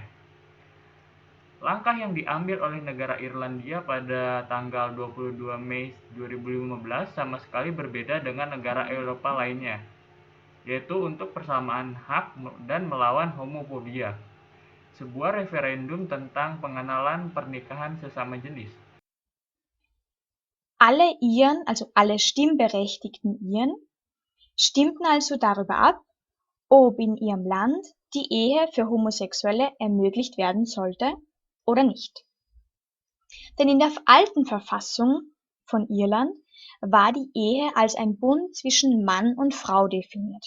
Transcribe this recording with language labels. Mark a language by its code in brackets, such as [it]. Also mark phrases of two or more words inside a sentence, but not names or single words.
[id] Langkah yang diambil oleh negara Irlandia pada tanggal 22 Mei 2015 sama sekali berbeda dengan negara Eropa lainnya, yaitu untuk persamaan hak dan melawan homofobia, sebuah referendum tentang pengenalan pernikahan sesama jenis. [de] Alle Iren, also alle stimmberechtigten Iren, stimmten also darüber ab, ob in ihrem Land die Ehe für Homosexuelle ermöglicht werden sollte oder nicht. Denn in der alten Verfassung von Irland war die Ehe als ein Bund zwischen Mann und Frau definiert.